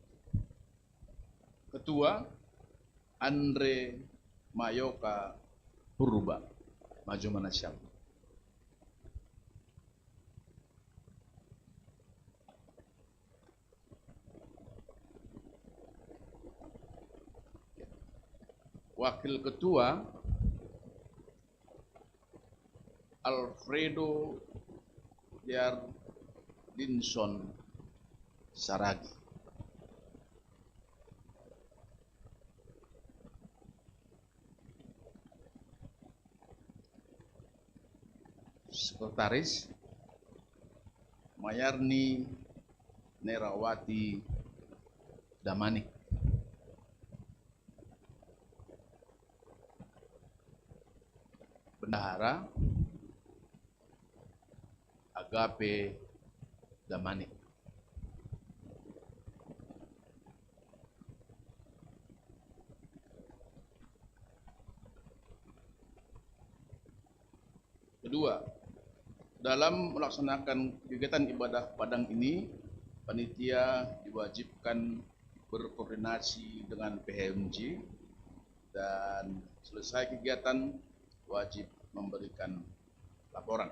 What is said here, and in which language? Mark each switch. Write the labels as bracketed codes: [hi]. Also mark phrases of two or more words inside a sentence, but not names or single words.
[id] Ketua Andre Mayoka Purba, maju Manasyam. Wakil Ketua Alfredo Dinson Saragi. Sekretaris Mayarni Nerawati Damanik. Bendahara Agape Damanik. Kedua, dalam melaksanakan kegiatan ibadah Padang ini, panitia diwajibkan berkoordinasi dengan PHMJ dan selesai kegiatan wajib memberikan laporan.